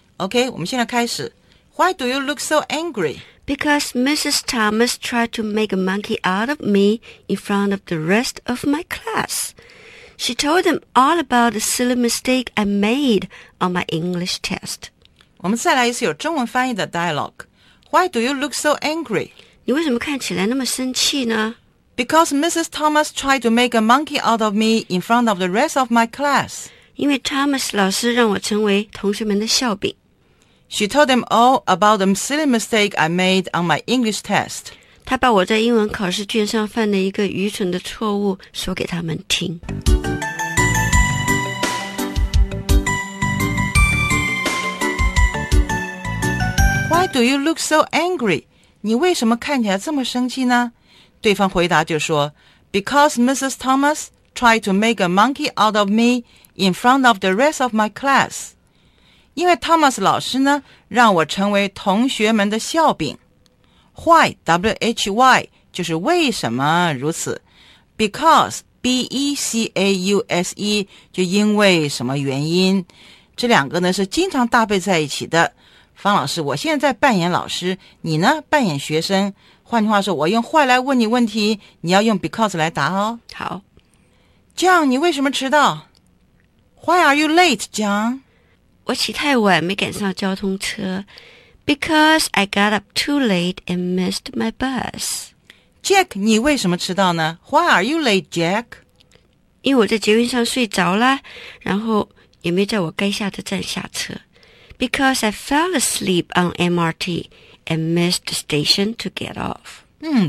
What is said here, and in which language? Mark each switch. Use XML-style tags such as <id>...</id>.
<en>OK，</en> <zh>我们现在开始。</zh> <en>Why do you look so angry? Because Mrs. Thomas tried to make a monkey out of me in front of the rest of my class. She told them all about the silly mistake I made on my English test.</en> <zh>我们再来一次有中文翻译的 dialogue.</zh> <en>Why do you look so angry?</en> <zh>你为什么看起来那么生气呢</zh> <en>？Because Mrs. Thomas tried to make a monkey out of me in front of the rest of my class.</en> <zh>因为 Thomas 老师让我成为同学们的笑柄。</zh> <en>She told them all about the silly mistake I made on my English test.</en> <zh>她把我在英文考试卷上犯的一个愚蠢的错误说给他们听。</zh> <en>Why do you look so angry?</en> <zh>你为什么看起来这么生气呢？对方回答就说</zh> <en>Because Mrs. Thomas tried to make a monkey out of me in front of the rest of my class.</en> <zh>因为 Thomas 老师呢，让我成为同学们的笑柄。 Why, W-H-Y, 就是为什么如此。 Because, B-E-C-A-U-S-E, 就因为什么原因。这两个呢，是经常搭配在一起的。方老师，我现在扮演老师，你呢扮演学生。换句话说，我用坏来问你问题，你要用 because 来答哦。好。</zh> <en>John，</en> <zh>你为什么迟到？</zh> <en>Why are you late, John?</en> <zh>我起太晚，没赶上交通车。</zh> <en>Because I got up too late and missed my bus. Jack，</en> <zh>你为什么迟到呢？</zh> <en>Why are you late, Jack?</en> <zh>因为我在捷运上睡着了，然后也没在我该下的站下车。</zh> <en>Because I fell asleep on MRT and missed the station to get off.</en>